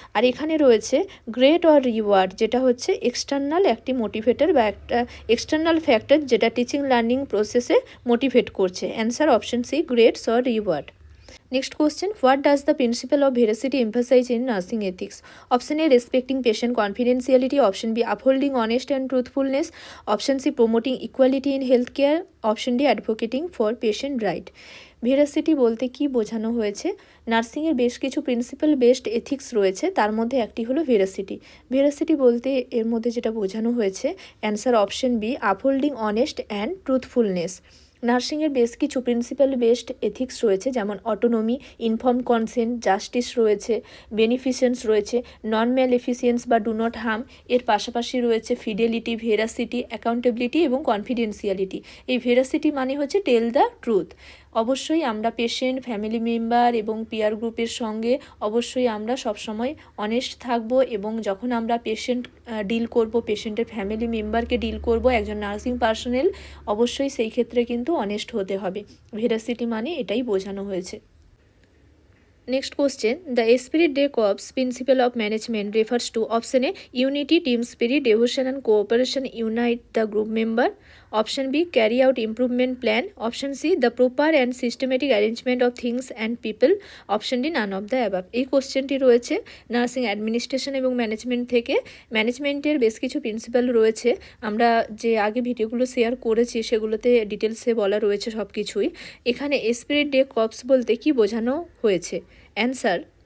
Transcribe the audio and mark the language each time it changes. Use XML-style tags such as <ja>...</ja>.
<bn>আর এখানে রয়েছে great or reward, যেটা হচ্ছে এক্সটার্নাল একটি মোটিভেটর বা একটা এক্সটার্নাল ফ্যাক্টর যেটা টিচিং লার্নিং প্রসেসে মোটিভেট করছে।</bn> <en>Answer option C grades or reward. Next question, what does the principle of veracity emphasize in nursing ethics? Option A respecting patient confidentiality, option B upholding honest and truthfulness, option C promoting equality in healthcare, option D advocating for patient right.</en> <bn>ভেরাসিটি বলতে কি বোঝানো হয়েছে? নার্সিংয়ের বেশ কিছু principal based ethics রয়েছে, তার মধ্যে একটি হলো ভেরাসিটি। ভেরাসিটি বলতে এর মধ্যে যেটা বোঝানো হয়েছে</bn> <en>Answer option B upholding honest and truthfulness.</en> <bn>নার্সিংয়ের বেশ কিছু প্রিন্সিপাল বেসড এথিক্স রয়েছে, যেমন অটোনমি, ইনফর্ম কনসেন্ট, জাস্টিস রয়েছে, বেনিফিসেন্স রয়েছে, নন ম্যালেফিসিয়েন্স বা ডু নট হার্ম। এর পাশাপাশি রয়েছে ফিডেলিটি, ভেরাসিটি, অ্যাকাউন্টেবিলিটি এবং কনফিডেন্সিয়ালিটি। এই ভেরাসিটি মানে হচ্ছে</bn> <en>Tell the truth.</en> <bn>অবশ্যই আমরা পেশেন্ট, ফ্যামিলি মেম্বার এবং পিয়ার গ্রুপের সঙ্গে অবশ্যই আমরা সবসময় অনেস্ট থাকব, এবং যখন আমরা পেশেন্ট ডিল করব, পেশেন্টের ফ্যামিলি মেম্বারকে ডিল করব, একজন নার্সিং পার্সোনেল, অবশ্যই সেই ক্ষেত্রে কিন্তু অনেস্ট হতে হবে। ভেরাসিটি মানে এটাই বোঝানো হয়েছে।</bn> <en>Next question, the Spirit Day Corps principle of management refers to option A unity, team spirit, devotion and cooperation unite the group member, option B carry out improvement plan, option C the proper and systematic arrangement of things and people, option D none of the above.</en> <bn>এই কোশ্চেনটি রয়েছে nursing administration এবং management থেকে। ম্যানেজমেন্টের বেশ কিছু principal রয়েছে, আমরা যে আগে ভিডিওগুলো শেয়ার করেছি সেগুলোতে ডিটেলসে বলা রয়েছে সব কিছুই। এখানে স্পিরিট ডে কর্পস বলতে কি বোঝানো হয়েছে? অ্যান্সার</bn>